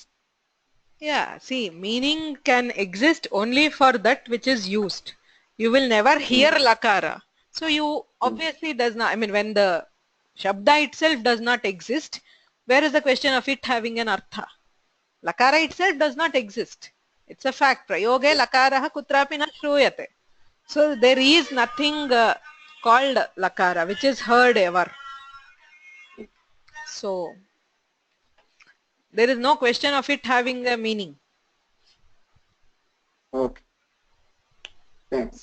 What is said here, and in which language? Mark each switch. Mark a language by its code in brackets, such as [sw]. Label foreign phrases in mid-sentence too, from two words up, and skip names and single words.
[en] Yeah, see, meaning can exist only for that which is used. You will never hear lakara. So you obviously does not, I mean, when the shabda itself does not exist, where is the question of it having an artha? Lakara itself does not exist. It's a fact. [sa] प्रयोगे लकारः कुत्रापि न श्रूयते. [en] So there is nothing called lakara which is heard ever. So there is no question of it having a meaning. Okay. Thanks.